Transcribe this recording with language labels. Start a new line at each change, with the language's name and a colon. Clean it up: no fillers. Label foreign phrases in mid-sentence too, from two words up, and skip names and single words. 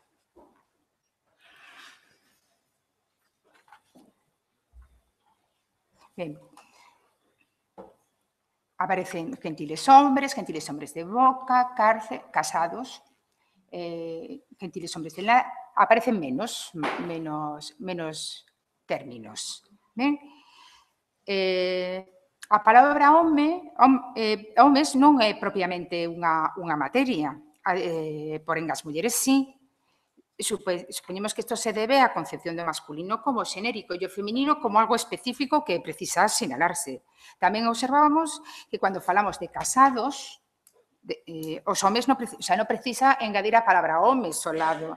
Galician: Ben, aparecen
Spanish: gentiles hombres de boca, cárcel, casados, gentiles hombres de la...
Galician: Aparecen menos términos. Ben? A palabra homes non é propiamente unha materia, porén as mulleres sí. Supoñemos que isto se debe á concepción do masculino como xenérico e o feminino como algo específico que precisa sinalarse. Tamén observábamos que cando falamos de casados, os homes non precisa engadir a palabra homes ao lado.